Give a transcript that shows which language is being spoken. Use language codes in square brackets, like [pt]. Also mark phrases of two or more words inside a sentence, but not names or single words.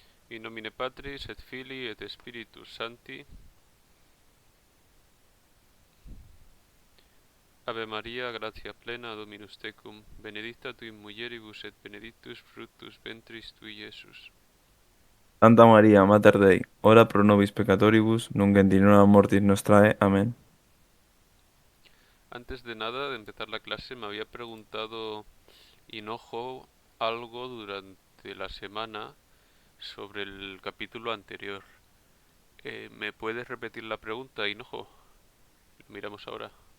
[la] In nomine Patris et Filii et Spiritus Sancti. Ave Maria, gratia plena, Dominus tecum, benedicta tui in mulieribus et benedictus fructus ventris tui, Iesus. Santa María, Mater Dei, ora pro nobis peccatoribus, nunc et in hora mortis nostrae. [es] Amén. Antes de nada, de empezar la clase, me había preguntado Hinojo algo durante la semana sobre el capítulo anterior. ¿Me puedes repetir la pregunta, Hinojo? Lo miramos ahora.